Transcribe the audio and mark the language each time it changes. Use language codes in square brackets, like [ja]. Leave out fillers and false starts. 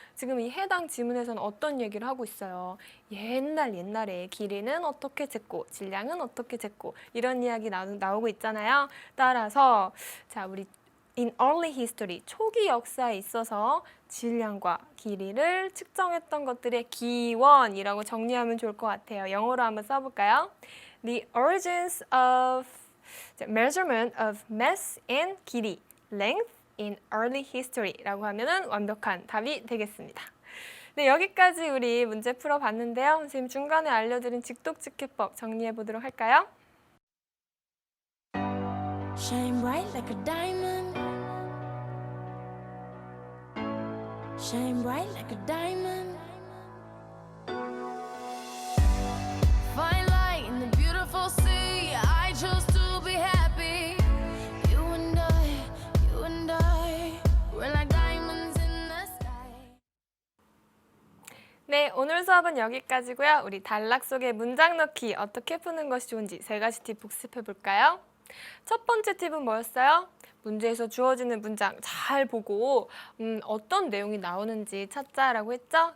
[ko] 지금 이 해당 지문에서는 어떤 얘기를 하고 있어요. 옛날에 길이는 어떻게 쟀고 질량은 어떻게 쟀고 이런 이야기 나오고 있잖아요. 따라서 자, 우리 [en] In early history, [ko] 초기 역사에 있어서 질량과 길이를 측정했던 것들의 기원이라고 정리하면 좋을 것 같아요. 영어로 한번 써볼까요? [en] The origins of measurement of mass and 길이, length in early history [ko] 라고 하면은 완벽한 답이 되겠습니다. 네, 여기까지 우리 문제 풀어봤는데요. 선생님 중간에 알려드린 직독직해법 정리해 보도록 할까요? [en] Shine bright like a diamond. Shine bright like a diamond. Fine light in the beautiful sea. I chose to be happy. You and I, we're like diamonds in the sky. [ko] 네, 오늘 수업은 여기까지고요. 우리 단락 속에 문장 넣기 어떻게 푸는 것이 좋은지 3가지 팁 복습해 볼까요? 첫 번째 팁은 뭐였어요? 문제에서 주어지는 문장 잘 보고 어떤 내용이 나오는지 찾자라고 했죠?